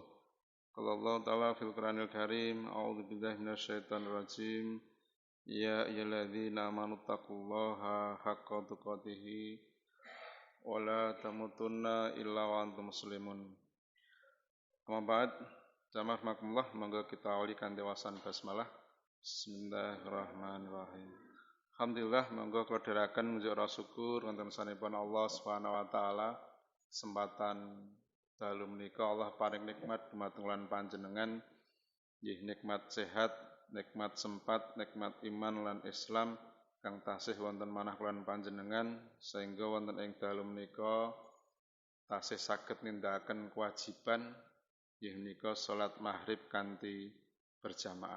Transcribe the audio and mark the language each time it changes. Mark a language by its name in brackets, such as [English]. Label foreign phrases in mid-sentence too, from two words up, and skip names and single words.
[Arabic] قال الله تعالى في القرآن الكريم، أعوذ بالله من الشيطان الرجيم. يا أيها الذين آمنوا اتقوا الله حق تقاته ولا تموتن إلا وأنتم مسلمون. أما بعد, [Javanese] jamaah rahimakumullah, monggo kita awali kan dewasan basmalah. Bismillahirrahmanirrahim. Alhamdulillah, monggo kula dherekaken munjuk rasa syukur wonten sanipun [Arabic] الله سبحانه وتعالى. [Javanese] Kesempatan dalu menika Allah paring nikmat dumateng lan panjenengan, nggih nikmat sehat, nikmat sempat, nikmat iman lan Islam kang tasih wonten manah lan panjenengan sehingga wonten ing dalu menika tasih saged nindakaken kewajiban nggih menika salat maghrib kanthi berjamaah.